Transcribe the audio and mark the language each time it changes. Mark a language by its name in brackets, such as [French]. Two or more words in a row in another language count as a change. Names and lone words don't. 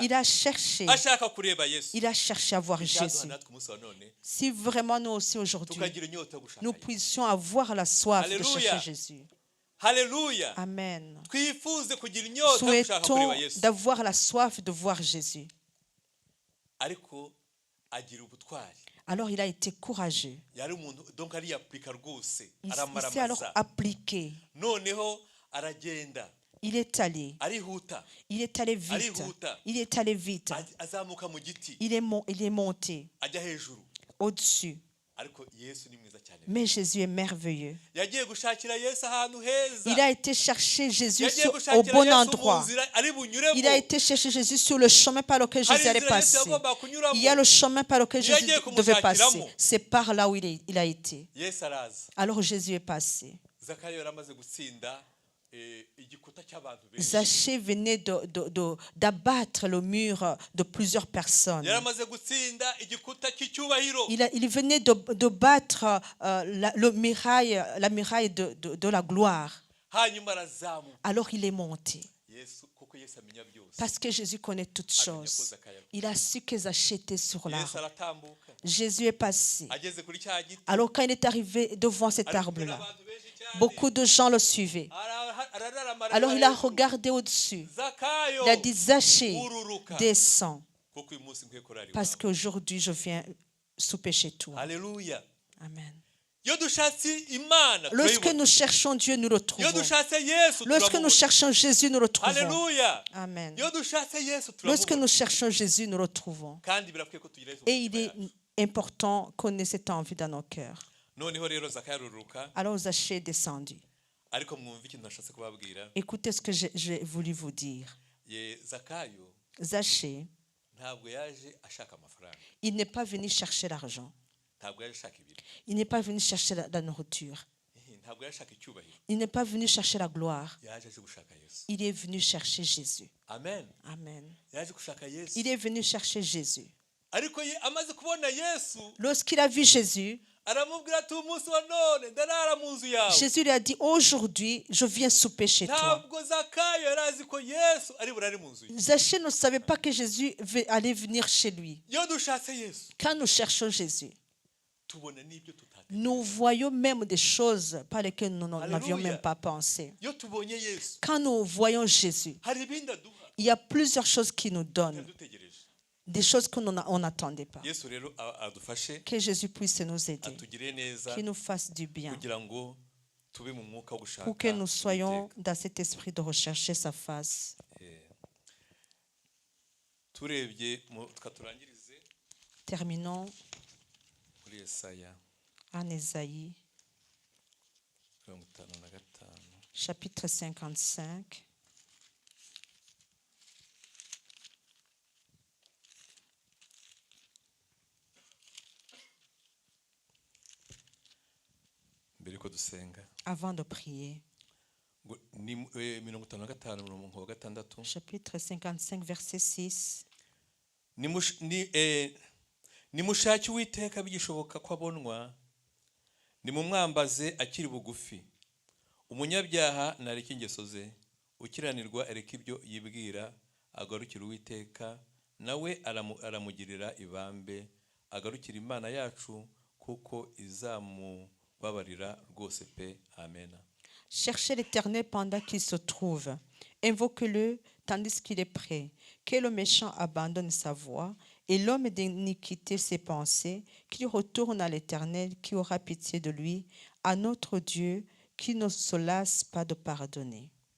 [French] Il a cherché. [Kinyarwanda] ashaka kureba yesu [French] Il a cherché à voir [Kinyarwanda] Icyaduha [French] Jésus. [Kinyarwanda] natwe umunsi wa none [French] Si vraiment nous aussi aujourd'hui, [Kinyarwanda] tukagira inyota yo gushaka [French] nous [Kinyarwanda] Yesu. [French] puissions avoir la soif de Alléluia. chercher Jésus. [Kinyarwanda] haleluya [French] Amen. [Kinyarwanda] twifuze kugira inyota yo gushaka [French] Souhaitons [Kinyarwanda] kureba yesu [French] d'avoir la soif de voir Jésus. [Kinyarwanda] ariko agira ubutwari [French] Alors il a été courageux. [Kinyarwanda] yari umuntu donc ariyapurika rwose [French] Il s'est alors [Kinyarwanda] aramaramaza [French] appliqué. [Kinyarwanda] noneho aragenda [French] Il est allé. [Kinyarwanda] arihuta [French] Il est allé vite. [Kinyarwanda] Arihuta. [French] Il est allé vite. [Kinyarwanda] azamuka mu giti [French] Il est monté [Kinyarwanda] ajya hejuru [French] au-dessus. [Kinyarwanda] ariko yesu ni mwiza cyane [French] Mais Jésus est merveilleux. [Kinyarwanda] yagiye gushakira yesu ahantu heza [French] Il a été chercher Jésus [Kinyarwanda] yagiye [French] au [Kinyarwanda] gushakira [French] bon [Kinyarwanda] yesu mu [French] endroit. [Kinyarwanda] nzira ari bunyuremo [French] Il a été chercher Jésus sur le chemin par lequel [Kinyarwanda] hari [French] Jésus allait [Kinyarwanda] inzira yesu [French] passer. [Kinyarwanda] yagombaga kunyuramo [French] Il y a le chemin par lequel Il a Jésus dit que devait Moussa passer. C'est par là où il a été. [Kinyarwanda] yesu araza [French] Alors Jésus est passé. [Kinyarwanda] zakayo yari amaze gutsinda igikuta cy'abantu benshi [French] Zachée venait d'abattre le mur de plusieurs personnes. [Kinyarwanda] yari amaze gutsinda igikuta cy'icyubahiro [French] Il venait de battre la muraille de la gloire. [Kinyarwanda] hanyuma arazamuka [French] Alors il est monté. [Kinyarwanda] yesu kuko yesu amenya byose [French] Parce que Jésus connaît toutes choses. Il a su que Zachée était sur [Kinyarwanda] yesu [French] l'arbre. [Kinyarwanda] aratambuka [French] Jésus est passé. [Kinyarwanda] ageze kuri cya giti [French] Alors quand il est arrivé devant cet [Kinyarwanda] ari kumwe [French] arbre-là, [Kinyarwanda] n'abantu benshi cyane [French] beaucoup de gens le suivaient. [Kinyarwanda] arararamara [French] Alors il a regardé au-dessus. [Kinyarwanda] zakayo [French] Il a dit, Zachée, [Kinyarwanda] ururuka [French] descends. [Kinyarwanda] kuko uyu munsi nkwiye kurara [French] Parce [Kinyarwanda] iwawe [French] qu'aujourd'hui, je viens souper chez toi. [Kinyarwanda] haleluya [French] Amen. [Kinyarwanda] iyo dushatse imana [French] Lorsque [Kinyarwanda] turayibona [French] nous cherchons Dieu, nous le [Kinyarwanda] iyo [French] trouvons. [Kinyarwanda] dushatse yesu [French] Lorsque nous [Kinyarwanda] turamubona [French] cherchons Jésus, nous le trouvons. [Kinyarwanda] haleluya [French] Amen. [Kinyarwanda] iyo dushatse yesu [French] Lorsque [Kinyarwanda] turamubona [French] nous cherchons Jésus, nous le trouvons. [Kinyarwanda] kandi birakwiye ko tugira yesu [French] Et [Kinyarwanda] mu [French] il [Kinyarwanda] mitima [French] est [Kinyarwanda] yacu. [French] important qu'on ait cette envie dans nos cœurs. [Kinyarwanda] noneho rero zakayo aruruka [French] Alors Zachée est descendu. [Kinyarwanda] ariko mwumve ikintu nashatse kubabwira [French] Écoutez ce que j'ai voulu vous dire. [Kinyarwanda] zakayo [French] Zachée, [Kinyarwanda] ntabwo yaje ashaka amafaranga [French] il n'est pas venu chercher l'argent. [Kinyarwanda] ntabwo yaje ashaka ibintu [French] Il n'est pas venu chercher la nourriture. [Kinyarwanda] ntabwo yaje ashaka icyubahiro [French] Il n'est pas venu chercher la gloire. [Kinyarwanda] yaje aje gushaka yesu [French] Il est venu chercher Jésus. [Kinyarwanda] amen [French] Amen. [Kinyarwanda] yaje gushaka yesu [French] Il est venu chercher Jésus. [Kinyarwanda] ariko amaze kubona yesu [French] Lorsqu'il a vu Jésus, [Kinyarwanda] aramubwira ati umunsi wa none ndarara mu nzu yawe [French] Jésus lui a dit, aujourd'hui, je viens souper chez toi. [Kinyarwanda] ntabwo zakayo yari azi ko yesu ari burare mu nzu ye [French] Zachée ne savait pas que Jésus allait venir chez lui. [Kinyarwanda] iyo dushatse yesu [French] Quand nous cherchons Jésus, [Kinyarwanda] tubona n'ibyo tutatekereza [French] nous voyons même des choses par lesquelles nous n'avions Alléluia. même pas pensé. [Kinyarwanda] iyo tubonye yesu [French] Quand nous voyons Jésus, [Kinyarwanda] hari ibindi aduha [French] il y a plusieurs choses qu'il nous donne, [Kinyarwanda] yadutegereje [French] des choses qu'on n'attendait pas. [Kinyarwanda] yesu rero adufashe [French] Que Jésus puisse nous aider, [Kinyarwanda] atugire neza [French] qu'il nous fasse du bien, [Kinyarwanda] kugira ngo tube mu mwuka wo gushaka [French] pour que nous soyons [Kinyarwanda] Uwiteka. [French] dans cet esprit de rechercher sa face. [Kinyarwanda] turebye tukaturangirize [French] Terminons [Kinyarwanda] muri Yesaya [French] en Ésaïe, [Kinyarwanda] 55 [French] chapitre 55. [Kinyarwanda] mbere ko dusenga [French] Avant de prier, [Kinyarwanda] ngo ni 55 umurongo wa gatandatu [French] chapitre 55, verset 6. [Kinyarwanda] nimushake uwiteka bigishoboka ko abonwa nimumwambaze akiri bugufi umunyabyaha nareke ingeso ze ukiranirwa areke ibyo yibwira agarukira uwiteka nawe aramugirira ibambe agarukira imana yacu kuko izamubabarira rwose pe amen. [French] Cherchez l'Éternel pendant qu'il se trouve. Invoquez-le tandis qu'il est prêt, que le méchant abandonne sa voie et l'homme d'iniquité ses pensées, qu'il retourne à l'Éternel qui aura pitié de lui, à notre Dieu qui ne se lasse pas de pardonner.